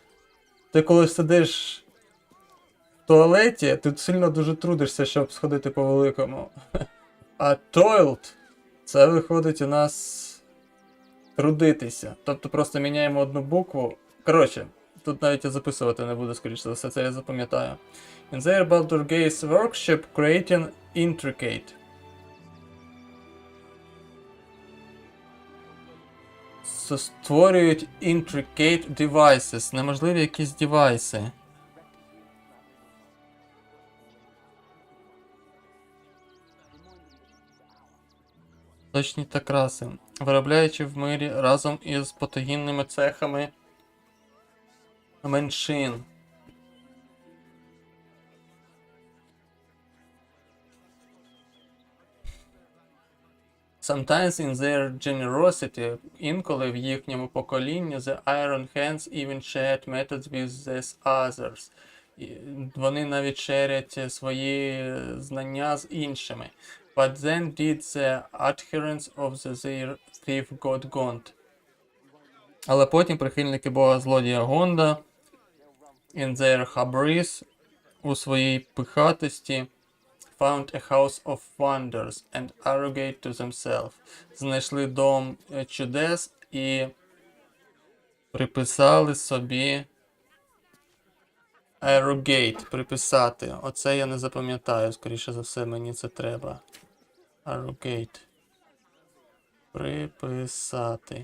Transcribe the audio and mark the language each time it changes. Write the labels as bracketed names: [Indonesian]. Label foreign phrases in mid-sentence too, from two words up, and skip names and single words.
[Ukrainian] Ти коли сидиш в туалеті, ти сильно дуже трудишся, щоб сходити по великому. А toilet, це виходить у нас трудитися. Тобто просто міняємо одну букву. Коротше, тут навіть я записувати не буду, скоріше за все, це я запам'ятаю. [English] In their Baldur Gates workshop creating intricate. [Ukrainian] Створюють [English] intricate devices, [Ukrainian] неможливі якісь девайси. Точні та краси, виробляючи в мирі разом із патогінними цехами меншин. [English] Sometimes in their generosity, [Ukrainian] інколи в їхньому поколінні, [English] the Iron Hands even shared methods with these others. [Ukrainian] Вони навіть шерять свої знання з іншими. [English] But then did the adherents of their thief god Gond. [Ukrainian] Але потім прихильники бога злодія Гонда [English] in their hubris, [Ukrainian] у своїй пихатості, [English] found a house of wonders and arrogate to themselves. [Ukrainian] Знайшли дом чудес і приписали собі arrogate, приписати. Оце я не запам'ятаю, скоріше за все, мені це треба. Arrogate. Приписати.